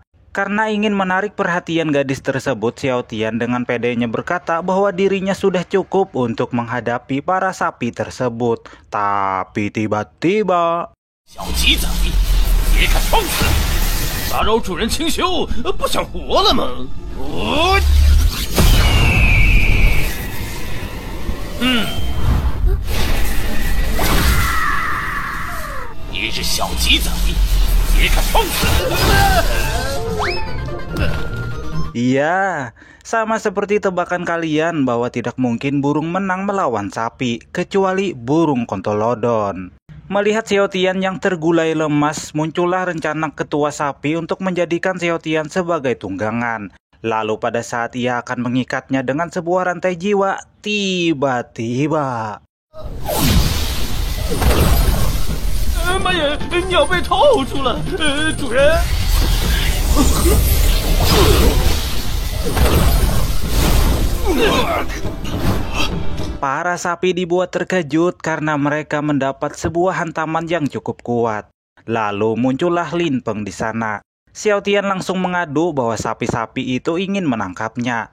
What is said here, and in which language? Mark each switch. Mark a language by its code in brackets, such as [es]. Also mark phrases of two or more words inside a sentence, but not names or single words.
[id] Karena ingin menarik perhatian gadis tersebut, Xiao Tian dengan pedenya berkata bahwa dirinya sudah cukup untuk menghadapi para sapi tersebut. Tapi tiba-tiba [zh] 小鸡仔，别看放肆，打扰主人清修，不想活了吗？你是小鸡仔，别看放肆。 [id] Iya, sama seperti tebakan kalian bahwa tidak mungkin burung menang melawan sapi, kecuali burung kontolodon. Melihat Xiao Tian yang tergulai lemas, muncullah rencana ketua sapi untuk menjadikan Xiao Tian sebagai tunggangan. Lalu pada saat ia akan mengikatnya dengan sebuah rantai jiwa, tiba-tiba [zh] 妈呀，鸟被套住了，主人。 [id] Para sapi dibuat terkejut karena mereka mendapat sebuah hantaman yang cukup kuat. Lalu muncullah Lin Peng di sana. Xiao Tian langsung mengadu bahwa sapi-sapi itu ingin menangkapnya.